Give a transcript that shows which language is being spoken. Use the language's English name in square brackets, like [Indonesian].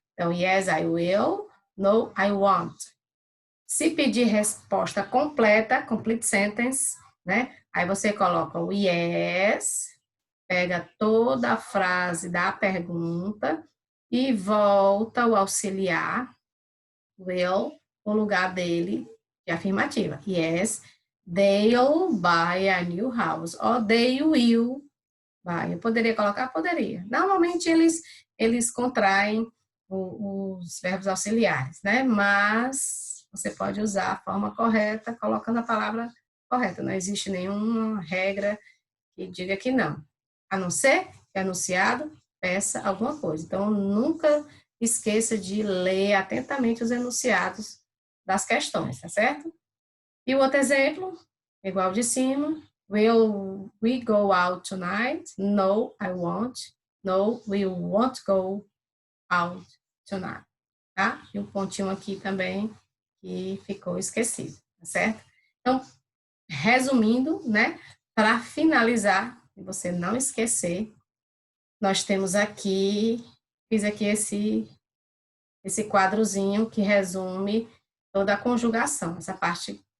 [English] Então, yes, I will, no, I won't. [Portuguese] Se pedir resposta completa, complete sentence, né? Aí você coloca o yes, pega toda a frase da pergunta e volta o auxiliar, [English] will, [Portuguese] o lugar dele de afirmativa. [English] Yes, they'll buy a new house. Or they will buy. [Portuguese] Eu poderia colocar? Poderia. Normalmente eles contraem os verbos auxiliares, né? Mas você pode usar a forma correta, colocando a palavra correta. Não existe nenhuma regra que diga que não. A não ser que anunciado peça alguma coisa. Então, nunca esqueça de ler atentamente os enunciados das questões, tá certo? E o outro exemplo, igual de cima, [English] will we go out tonight? No, I won't. No, we won't go out tonight. [Portuguese] Tá? E um pontinho aqui também que ficou esquecido, tá certo? Então, resumindo, né, para finalizar, se você não esquecer, nós temos aqui, fiz aqui esse quadrozinho que resume toda a conjugação, essa parte